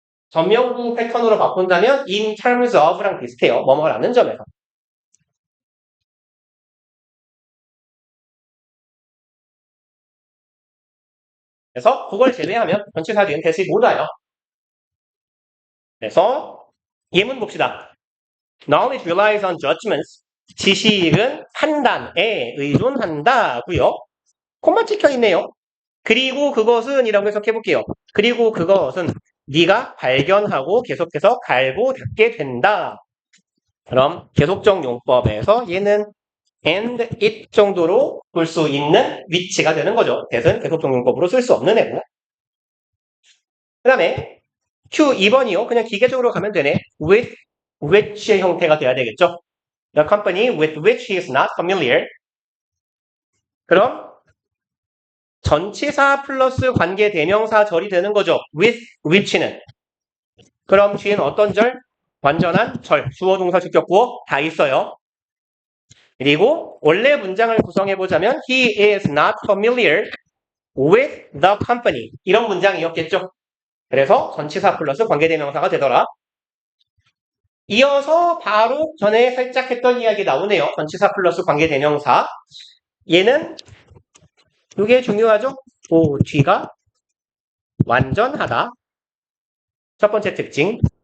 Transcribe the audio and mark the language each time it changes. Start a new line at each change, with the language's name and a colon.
Korean: 전명구 패턴으로 바꾼다면
English: in terms of
Korean: 랑 비슷해요. 뭐뭐라는 점에서. 그래서 그걸 제외하면 전치사 뒤엔 대시 못 와요. 그래서 예문 봅시다.
English: Knowledge relies on judgments.
Korean: 지식은 판단에 의존한다고요. 콤마 찍혀 있네요. 그리고 그것은 이라고 해석해 볼게요. 그리고 그것은 네가 발견하고 계속해서 갈고 닦게 된다. 그럼 계속적 용법에서 얘는
English: and it
Korean: 정도로 볼 수 있는 위치가 되는 거죠. that은 계속적 용법으로 쓸 수 없는 애고. 그 다음에 Q 2번이요. 그냥 기계적으로 가면 되네. with which의 형태가 돼야 되겠죠.
English: The company with which he is not familiar.
Korean: 그럼 전치사 플러스 관계 대명사 절이 되는 거죠. with which는. 그럼 뒤에는 어떤 절? 완전한 절. 주어, 동사, 주격, 구어 다 있어요. 그리고 원래 문장을 구성해보자면
English: he is not familiar with the company.
Korean: 이런 문장이었겠죠. 그래서 전치사 플러스 관계대명사가 되더라. 이어서 바로 전에 살짝 했던 이야기 나오네요. 전치사 플러스 관계대명사. 얘는 이게 중요하죠. 뒤가 완전하다. 첫 번째 특징.